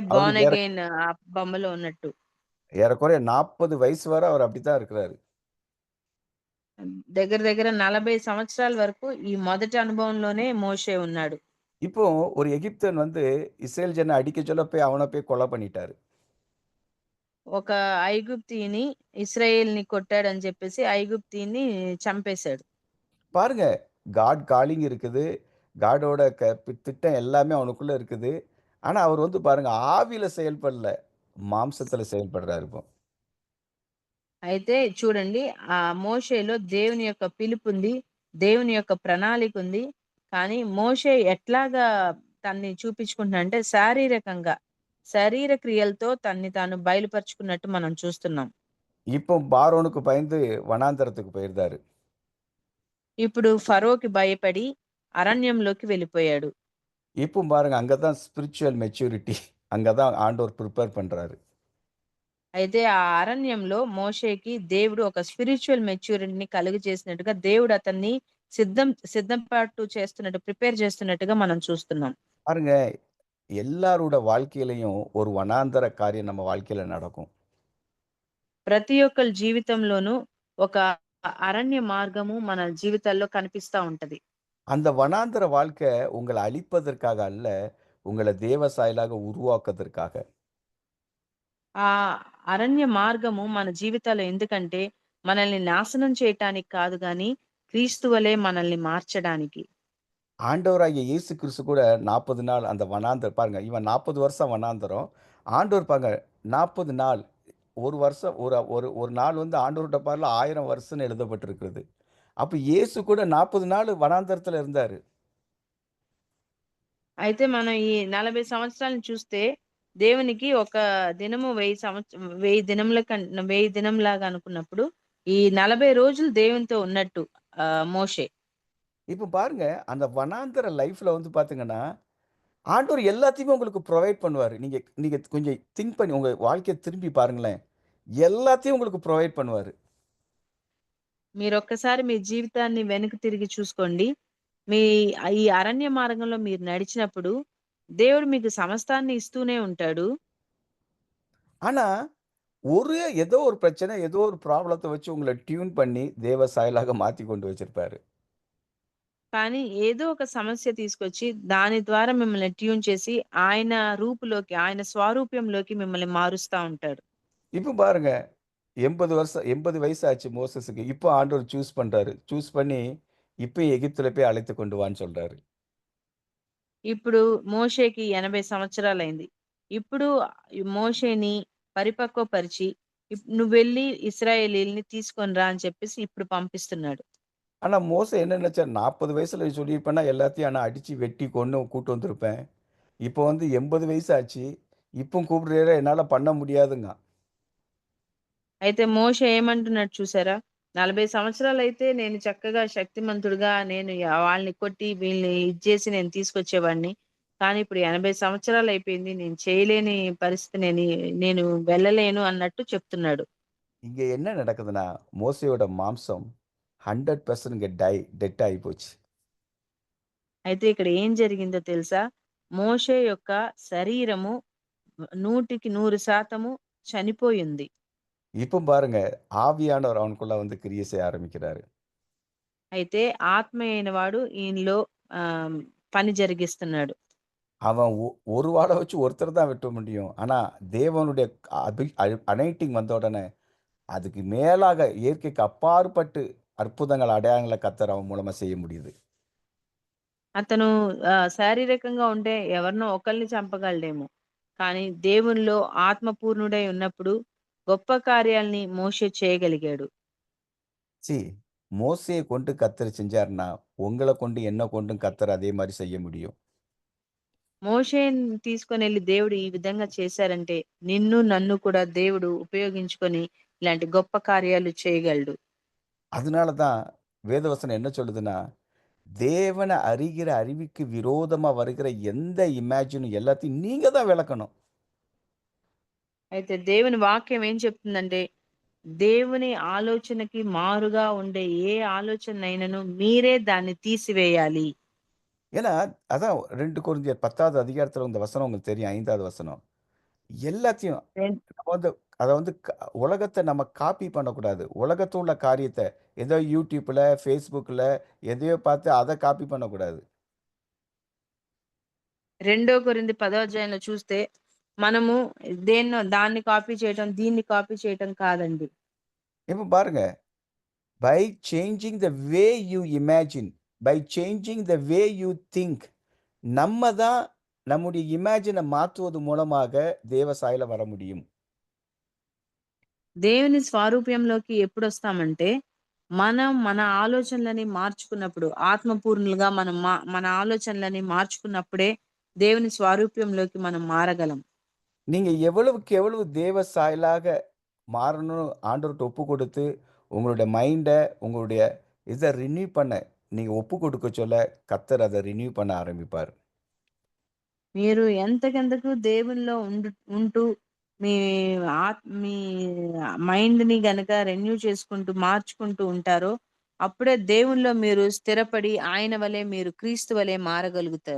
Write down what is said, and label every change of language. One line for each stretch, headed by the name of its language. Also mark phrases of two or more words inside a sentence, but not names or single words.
Tamil: அவரு
English: born again
Telugu: ఆ బొమ్మలో ఉన్నట్టు.
Tamil: ஏறக்குறைய 40 வயசு வரை அவர் அப்படித்தான் இருக்கிறாரு.
Telugu: దగ్గర దగ్గర 40 సంవత్సరాల వరకు ఈ మొదటి అనుభవంలోనే మోషే ఉన్నాడు.
Tamil: இப்போ ஒரு எகிப்தியன் வந்து இஸ்ரேல் ஜன அடிக்கச் சொல்ல போய் அவன போய் கொலை பண்ணிட்டாரு.
Telugu: ఒక ఐగుప్తీయుని ఇశ్రాయేల్‌ని కొట్టాడని చెప్పేసి ఐగుప్తీయుని చంపేశాడు.
Tamil: பாருங்க,
English: God calling
Tamil: இருக்குது. காடோட திட்டம் எல்லாமே அவனுக்குள்ள இருக்குது. ஆனா, அவர் வந்து பாருங்க ஆவியில செயல்படல. மாம்சத்துல செயல்படுறாரு இப்போ.
Telugu: అయితే చూడండి మోషేలో దేవుని యొక్క పిలుపుంది. దేవుని యొక్క ప్రణాళికుంది. కానీ మోషే ఎట్లాగా తన్ని చూపించుకుంటున్నాడంటే శారీరకంగా, శరీర క్రియలతో తన్ని తాను బయలుపరుచుకున్నట్టు మనం చూస్తున్నాం.
Tamil: இப்போ பார்வோனுக்கு பயந்து வனாந்தரத்துக்கு போயிருந்தாரு.
Telugu: ఇప్పుడు ఫరోకి భయపడి అరణ్యంలోకి వెళ్ళిపోయాడు.
Tamil: இப்போ பாருங்க அங்க தான்
English: spiritual maturity.
Tamil: அங்க தான் ஆண்டவர் ప్రిపేర్ பண்றாரு.
Telugu: అయితే ఆ అరణ్యంలో మోషేకి దేవుడు ఒక
English: spiritual maturityని
Telugu: కలుగజేసినట్టుగా దేవుడు అతన్ని సిద్ధపాటు చేస్తున్నట్టు, ప్రిపేర్ చేస్తున్నట్టుగా మనం చూస్తున్నాం.
Tamil: பாருங்க, எல்லாரோட வாழ்க்கையிலயும் ஒரு வனாந்தர காரியம் நம்ம வாழ்க்கையில நடக்கும்.
Telugu: ప్రతి ఒక్కరి జీవితంలోనూ ఒక అరణ్య మార్గము మన జీవితాల్లో కనిపిస్తా ఉంటది.
Tamil: அந்த வனாந்தர வாழ்க்கை உங்கள அழிப்பதற்காக அல்ல, உங்கள தேவ சாயலாக உருவாக்குவதற்காக.
Telugu: ఆ అరణ్య మార్గము మన జీవితాల్లో ఎందుకంటే మనల్ని నాశనం చేయటానికి కాదు గాని క్రీస్తు వలె మనల్ని మార్చడానికి.
Tamil: ஆண்டவராகிய இயேசு கிறிஸ்து கூட 40 நாள் அந்த பாருங்க, இவன் 40 வருஷம் வனாந்தரம். ஆண்டவர் பாருங்க 40 நாள். 1 வருஷம் ஒரு ஒரு ஒரு நாள் வந்து ஆண்டவர்ட்ட பார்ல 1000 வருஷம்னு எழுதப்பட்டிருக்கிறது. அப்ப இயேசு கூட 40 நாள் வனாந்தரத்துல இருந்தாரு.
Telugu: అయితే మనం ఈ 40 సంవత్సరాలను చూస్తే దేవునికి ఒక దినము 1000 దినముల 1000 దినంలాగా అనుకున్నప్పుడు ఈ 40 రోజులు దేవునితో ఉన్నట్టు మోషే.
Tamil: இப்ப பாருங்க, அந்த வனாந்தர லைஃப்ல வந்து பார்த்தீங்கன்னா, ஆண்டவர் எல்லாத்தையுமே உங்களுக்கு புரொவைட் பண்ணுவாரு. நீங்க நீங்க கொஞ்சம் திங்க் பண்ணி உங்க வாழ்க்கைய திரும்பி பாருங்களேன். எல்லாத்தையும் உங்களுக்கு புரொவைட் பண்ணுவாரு.
Telugu: మీరొక్కసారి మీ జీవితాన్ని వెనక్కి తిరిగి చూసుకోండి. మీ ఈ అరణ్య మార్గంలో మీరు నడిచినప్పుడు దేవుడు మీకు సమస్తాన్ని ఇస్తూనే ఉంటాడు.
Tamil: ஆனா, ஏதோ ஒரு பிரச்சனை, ஏதோ ஒரு ப்ராப்ளத்த வச்சு உங்கள டியூன் பண்ணி தேவ சாயலாக மாத்தி கொண்டு வச்சிருப்பாரு.
Telugu: కానీ ఏదో ఒక సమస్య తీసుకొచ్చి దాని ద్వారా మిమ్మల్ని ట్యూన్ చేసి ఆయన రూపులోకి, ఆయన స్వారూప్యంలోకి మిమ్మల్ని మారుస్తా ఉంటాడు.
Tamil: இப்ப பாருங்க, 80 வயசு ஆச்சு மோசஸ்க்கு. இப்போ ஆண்டவர் சூஸ் பண்றாரு. சூஸ் பண்ணி, இப்ப எகிப்துல போய் அழைத்துக் கொண்டு வான்னு சொல்றாரு.
Telugu: ఇప్పుడు మోషేకి 80 సంవత్సరాలైంది. ఇప్పుడు ఈ మోషేని పరిపక్వపరిచి నువ్వెళ్ళి ఇశ్రాయేలీయుల్ని తీసుకొని రా అని చెప్పేసి ఇప్పుడు పంపిస్తున్నాడు.
Tamil: ஆனா மோசே என்ன நெனச்சாரு, 40 வயசுல சொல்லியிருப்பேன்னா எல்லாத்தையும் அடிச்சு, வெட்டி, கொன்னு கூட்டு வந்திருப்பேன். இப்போ வந்து 80 வயசு ஆச்சு. இப்பவும் கூப்பிடுறீரே என்னால பண்ண முடியாதுங்கான்.
Telugu: అయితే మోషే ఏమంటున్నాడు చూసారా? 40 సంవత్సరాలైతే నేను చక్కగా శక్తిమంతుడుగా నేను వాళ్ళని కొట్టి వీళ్ళని ఇది చేసి నేను తీసుకొచ్చేవాడిని. కానీ ఇప్పుడు 80 సంవత్సరాలయిపోయింది. నేను చేయలేని పరిస్థితి నేను వెళ్ళలేను అన్నట్టు చెప్తున్నాడు.
Tamil: இங்க என்ன நடக்குதுன்னா, மோசேயோட மாம்சம் 100% இங்க டெட் ஆயிப்போச்சு.
Telugu: అయితే ఇక్కడ ఏం జరిగిందో తెలుసా? మోషే యొక్క శరీరము 100కి 100% చనిపోయింది.
Tamil: இப்ப பாருங்க, ஆவியானவர் அவனுக்குள்ள வந்து கிரியை செய்ய ஆரம்பிக்கிறாரு.
Telugu: అయితే ఆత్మ అయిన వాడు ఈయనలో పని జరిగిస్తున్నాడు.
Tamil: அவன் ஒரு வாள வச்சு ஒருத்தர் தான் வெட்ட முடியும். ஆனா, தேவனுடைய அனாயிண்டிங் வந்த உடனே, அதுக்கு மேலாக இயற்கைக்கு அப்பாற்பட்டு அற்புதங்கள், அடையாளங்கள கர்த்தர் அவன் மூலமா செய்ய முடியுது.
Telugu: అతను శారీరకంగా ఉంటే ఎవరినో ఒకళ్ళని చంపగలడేమో. కానీ దేవునిలో ఆత్మపూర్ణుడై ఉన్నప్పుడు గొప్ప కార్యాల్ని మోషే చేయగలిగాడు.
Tamil: சி மோசேய கொண்டு கர்த்தர் செஞ்சாருன்னா, உங்கள கொண்டு, என்ன கொண்டும் கர்த்தர் அதே மாரி செய்ய முடியும்.
Telugu: మోషేని తీసుకొనెళ్లి దేవుడు ఈ విధంగా చేశారంటే, నిన్ను నన్ను కూడా దేవుడు ఉపయోగించుకొని ఇలాంటి గొప్ప కార్యాలు చేయగలడు.
Tamil: அதனால தான் வேதவசனம் என்ன சொல்லுதுன்னா, தேவன அறிகிற அறிவுக்கு விரோதமா வருகிற எந்த இமேஜினும் எல்லாத்தையும் நீங்க தான் விலக்கணும்.
Telugu: అయితే దేవుని వాక్యం ఏం చెప్తుందంటే, దేవుని ఆలోచనకి మారుగా ఉండే ఏ ఆలోచనైనను మీరే దాన్ని తీసివేయాలి.
Tamil: ஏன்னா, அதான் 2 கொரிந்தியர் 10வது அதிகாரத்துல இந்த வசனம் உங்களுக்கு தெரியும். 5வது வசனம். எல்லாத்தையும் రెం- நம்ம வந்து அத வந்து உலகத்த நம்ம காப்பி பண்ணக்கூடாது. உலகத்துல உள்ள காரியத்த ஏதோ YouTubeல, Facebookல எதையோ பார்த்து அத காப்பி பண்ணக்கூடாது.
Telugu: 2 కొరింథీ 10వ అధ్యాయంలో చూస్తే మనము దాన్ని కాపీ చేయటం, దీన్ని కాపీ చేయటం కాదండి.
Tamil: இப்ப பாருங்க,
English: By changing the way you imagine, by changing the way you think,
Tamil: நம்ம தான் நம்முடைய இமேஜினை மாற்றுவது மூலமாக தேவ சாயல வர முடியும்.
Telugu: దేవుని స్వారూప్యంలోకి ఎప్పుడొస్తామంటే, మనం మన ఆలోచనలని మార్చుకున్నప్పుడు, ఆత్మపూర్ణులుగా మనం మన ఆలోచనలని మార్చుకున్నప్పుడే దేవుని స్వారూప్యంలోకి మనం మారగలం.
Tamil: நீங்க எவ்வளவுக்கு எவ்வளவு தேவ சாயலாக மாறணும்னு ஆண்டவர்கிட்ட ஒப்பு கொடுத்து, உங்களுடைய மைண்ட, உங்களுடைய இத ரினியூ பண்ண நீங்க ஒப்பு கொடுக்க சொல்ல, கர்த்தர் அத ரினியூ பண்ண ஆரம்பிப்பார்.
Telugu: మీరు ఎంతకెంతకు దేవునిలో ఉంటూ మీ మీ మైండ్‌ని గనక రెన్యూ చేసుకుంటూ, మార్చుకుంటూ ఉంటారో, అప్పుడే దేవునిలో మీరు స్థిరపడి ఆయన వలె మీరు క్రీస్తు వలె మారగలుగుతారు.